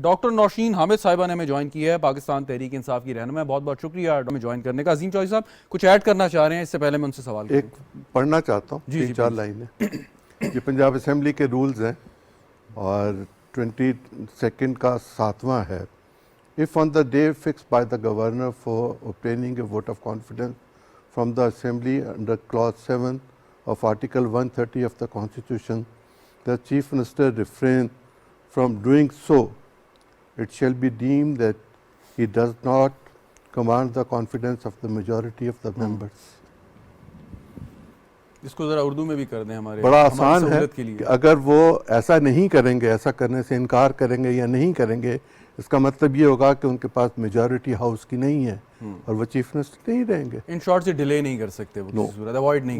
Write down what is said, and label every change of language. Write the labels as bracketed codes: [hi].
[ur] Doctor Nausheen Hamid صاحبہ نے ہمیں جوائن کیا ہے، پاکستان تحریک انصاف کی رہنما. بہت بہت شکریہ ہمیں جوائن کرنے کا. عظیم چودھری صاحب کچھ ایڈ کرنا چاہ رہے ہیں؟ اس سے پہلے میں ان سے سوال ایک پڑھنا چاہتا ہوں، 3-4 لائنیں. یہ پنجاب اسمبلی کے رولز ہیں اور 22 کا 7واں ہے. [en] If on the day fixed by the governor for obtaining a vote of confidence from the assembly under clause 7 of article 130 of the constitution, the chief minister refrain from doing so, it shall be deemed that he does not command the confidence of the majority of the members. [ur] اس کو ذرا اردو میں بھی کر دیں ہمارے بڑا آسان ہے سہولت کے لیے. کہ اگر وہ ایسا نہیں کریں گے، ایسا کرنے سے انکار کریں گے یا نہیں کریں گے، اس کا مطلب یہ ہوگا کہ ان کے پاس میجورٹی ہاؤس کی نہیں ہے اور وہ چیف منسٹر نہیں رہیں گے. [en] in short [ur] سے ڈیلے نہیں کر سکتے، وہ کسی صورت اوائڈ نہیں